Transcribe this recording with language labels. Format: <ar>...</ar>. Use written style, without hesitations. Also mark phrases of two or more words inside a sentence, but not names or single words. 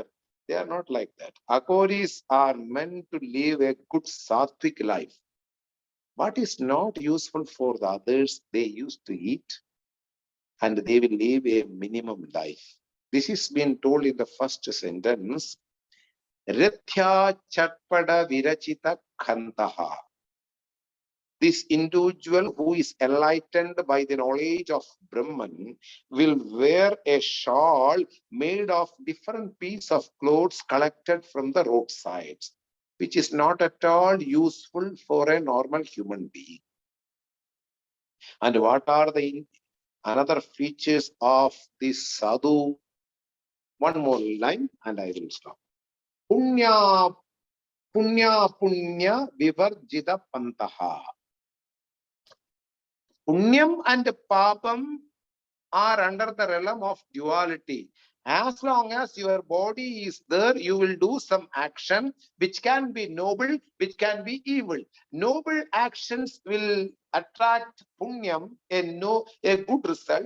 <en>They are not like that. Aghoris are meant to live a good sattvic life. What is not useful for the others, they used to eat, and they will live a minimum life. This is being told in the first sentence.</en> <sa>Rithya chatpada virachita khantaha.</sa> <en>This individual who is enlightened by the knowledge of Brahman will wear a shawl made of different pieces of clothes collected from the roadsides, which is not at all useful for a normal human being. And what are the another features of this sadhu? One more line and I will stop.</en> <sa>Punya punya vivarjita pantaha.</sa> <en>Punyam and papam are under the realm of duality. As long as your body is there, you will do some action which can be noble, which can be evil. Noble actions will attract punyam, a good result.</en>